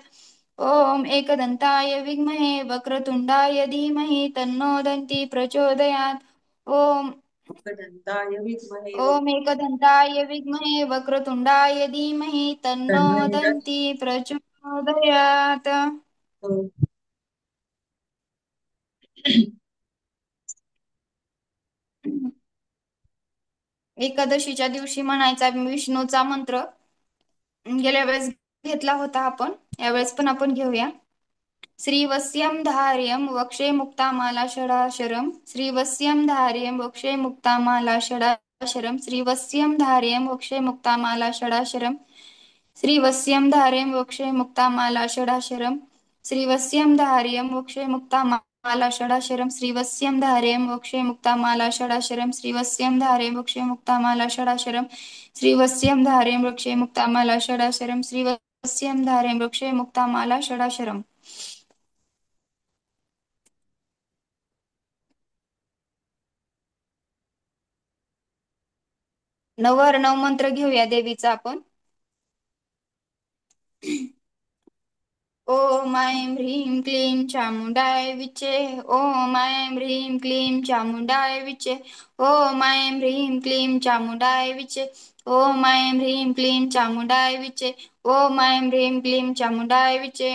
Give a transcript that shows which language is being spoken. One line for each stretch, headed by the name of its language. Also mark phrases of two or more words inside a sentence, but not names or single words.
Sanskrit: ओम एकदंताय विद्महे वक्रतुंडाय धीमहि तन्नो दन्ती प्रचोदयात्. ओम एकदंताय विद्महे ओम एकदंताय विद्महे वक्रतुंडाय धीमहि तन्नो दन्ती प्रचोदयात्.
Marathi: एकादशीच्या दिवशी म्हणायचा विष्णूचा मंत्र. गेल्या वेळेस घेतला होता आपण, यावेळेस पण आपण घेऊया.
Sanskrit: श्रीवस्यं धार्यं वक्षे मुक्तामाला षडाशरं. श्रीवस्यं धार्यं वक्षे मुक्तामाला षडाशरं. श्रीवस्यं धार्यं वक्षे मुक्तामाला षडाशरं. श्रीवस्यं धार्यं वक्षे मुक्तामाला षडाशरं. श्रीवस्यं धार्यं वक्षे मुक्तामाला षडाशरं. श्रीवस्यं धार्यं वक्षे मुक्तामाला षडाशरं. श्रीवस्यं धार्यं वक्षे मुक्तामाला षडाशरं. श्रीवस्यं धार्यं वक्षे मुक्तामाला षडाशरं. श्रीवस्यं धार्यं वक्षे मुक्तामाला षडाशरं.
Marathi: नववर्णव मंत्र घेऊया देवीचा आपण.
Sanskrit: ओम ऐं ह्रीं क्लीं चामुंडाय विचे. ओम ऐं ह्रीं क्लीं चामुंडाय विचे. ओम ऐं ह्रीं क्लीं चामुंडाय विचे. ओम ऐं ह्रीं क्लीं चामुंडाय विचे. ओम ऐं ह्रीं क्लीं चामुंडाय विचे.